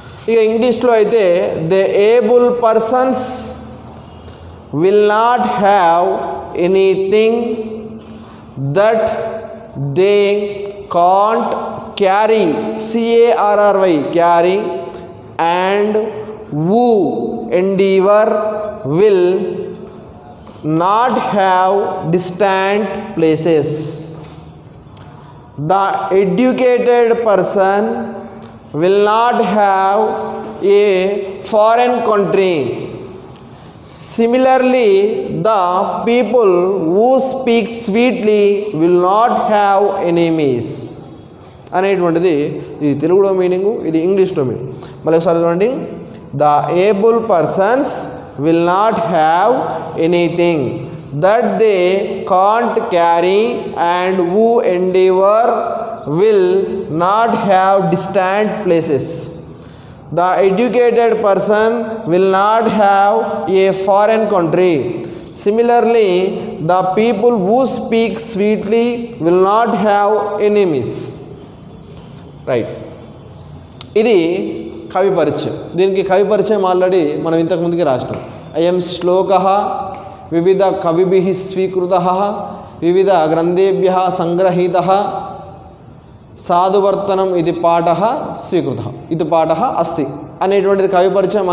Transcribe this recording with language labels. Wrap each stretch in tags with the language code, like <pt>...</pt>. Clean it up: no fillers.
<te>ఇక ఇంగ్లీష్లో అయితే</te> <en>The able persons will not have anything that they can't carry, carry, carry, and who endeavor will not have distant places. The educated person will not have a foreign country. Similarly, the people who speak sweetly will not have enemies.</en> <te>అనేటువంటిది ఇది తెలుగులో meaning, ఇది ఇంగ్లీష్లో meaning. మళ్ళీ ఒకసారి చూడండి.</te> <en>The able persons will not have anything that they can't carry and who endeavour will not have distant places. The educated person will not have a foreign country. Similarly, the people who speak sweetly will not have enemies.</en> <te>Right, ఇది కవి పరిచయం. దీనికి కవి పరిచయం already మనం ఇంతకుముందుకి రాసినాం.</te> <sa>అయం శ్లోక వివిధ కవిభిః స్వీకృతః వివిధ గ్రంథేభ్యః సంగ్రహీతః సాధువర్తనం ఇది పాఠః స్వీకృతః ఇది పాఠః అస్తి</sa> <te>అనేటువంటిది కవి పరిచయం.</te>